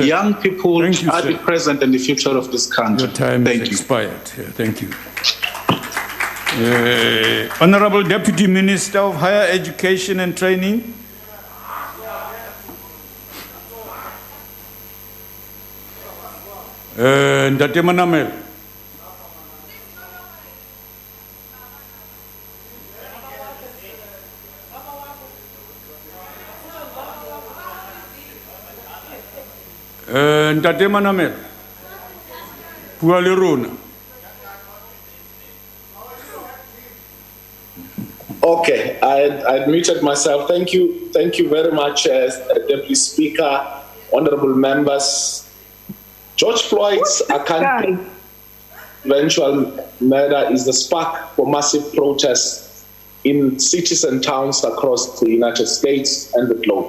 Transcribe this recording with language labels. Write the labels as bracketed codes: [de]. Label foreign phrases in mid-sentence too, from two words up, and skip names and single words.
[en] Young people are the present and the future of this country. Your time has expired. Thank you. Honorable Deputy Minister of Higher Education and Training. [tn] Ndate Manamel. Ndate Manamel. Bua le rona. [en] Okay, I I muted myself. Thank you very much, Deputy Speaker, honourable members. George Floyd's eventual murder is the spark for massive protests in cities and towns across the United States and the globe.